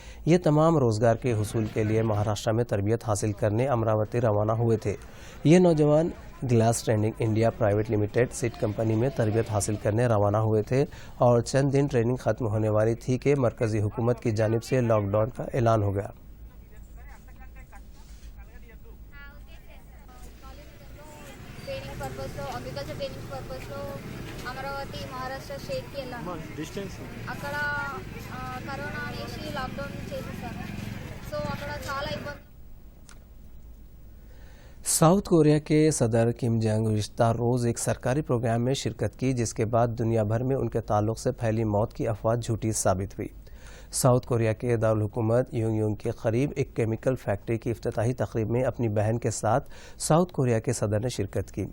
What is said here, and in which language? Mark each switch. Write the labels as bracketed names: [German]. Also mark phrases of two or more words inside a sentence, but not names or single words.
[Urdu] یہ تمام روزگار کے حصول کے لیے مہاراشٹر میں تربیت حاصل کرنے امراوتی روانہ ہوئے تھے۔ یہ نوجوان گلاس ٹریننگ انڈیا پرائیویٹ لمیٹڈ سیٹ کمپنی میں تربیت حاصل کرنے روانہ ہوئے تھے اور چند دن ٹریننگ ختم ہونے والی تھی کہ مرکزی حکومت کی جانب سے [English] lock down [Urdu] کا اعلان ہو گیا۔ [Telugu] అమరావతి మహారాష్ట్ర స్టేట్కి వెళ్ళాను. అక్కడ కరోనా అనేసి లాక్డౌన్ చేసేసాను. సో అక్కడ చాలా ఇబ్బంది. [Urdu] ساؤتھ کوریا کے صدر کم جونگ گزشتہ روز ایک سرکاری پروگرام میں شرکت کی، جس کے بعد دنیا بھر میں ان کے تعلق سے پھیلی موت کی افواہ جھوٹی ثابت ہوئی۔ ساؤتھ کوریا کے دارالحکومت یونگ کے قریب ایک کیمیکل فیکٹری کی افتتاحی تقریب میں اپنی بہن کے ساتھ ساؤتھ کوریا کے صدر نے شرکت کی۔